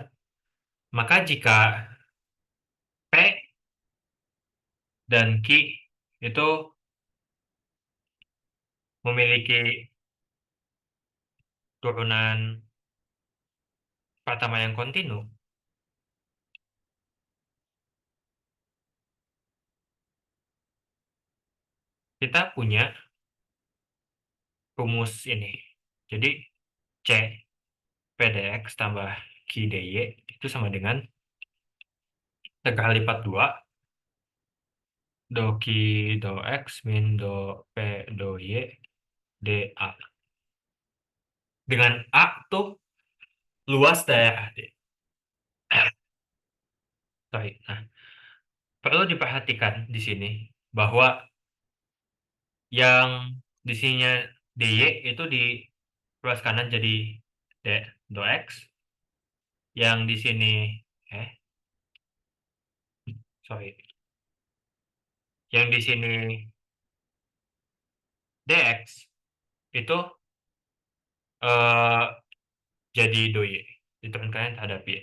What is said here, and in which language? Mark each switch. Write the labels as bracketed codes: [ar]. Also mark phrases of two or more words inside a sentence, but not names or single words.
[id] Maka jika P dan Q itu memiliki turunan pertama yang kontinu, kita punya rumus ini. Jadi C PDX tambah QDY itu sama dengan tegak lipat 2 do Q do X min do P do Y dA. Dengan A tuh luas daerah D. [en] Sorry. [id] Nah, perlu diperhatikan di sini bahwa yang di sininya DY itu di ruas kanan jadi D do X, yang di sini eh sorry, yang di sini DX itu eh jadi do Y, diturunkan terhadap Y.